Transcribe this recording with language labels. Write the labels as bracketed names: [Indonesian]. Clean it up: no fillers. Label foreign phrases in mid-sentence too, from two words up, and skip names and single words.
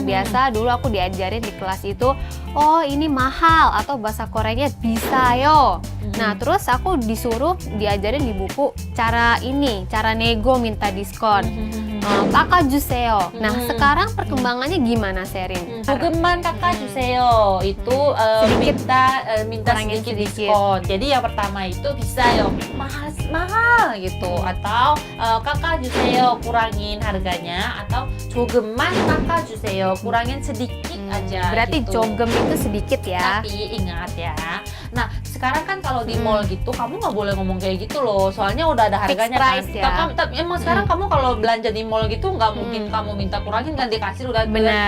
[Indonesian] Biasa dulu aku diajarin di kelas itu, oh ini mahal atau bahasa Koreanya bisayo. Nah, terus aku disuruh diajarin di buku cara nego minta diskon. [Korean] 깎아 주세요. [Indonesian] Nah, sekarang perkembangannya gimana, Sherin? [Korean] 조금만 깎아주세요. [Indonesian] Itu minta Kurangin sedikit sedikit. diskon. Jadi yang pertama itu bisa요. mahal gitu. Atau 깎아주세요. kurangin harganya. Atau [Korean] 조금만 깎아주세요. [Indonesian] kurangin sedikit aja. Berarti gitu. jogem itu sedikit ya. Tapi ingat ya. Nah, sekarang kan kalau di mall gitu kamu nggak boleh ngomong kayak gitu loh. Soalnya udah ada Fixed harganya price kan. ya. Tapi emang sekarang kamu kalau belanja di mall gitu nggak mungkin kamu minta kurangin kan, di kasir udah Benar.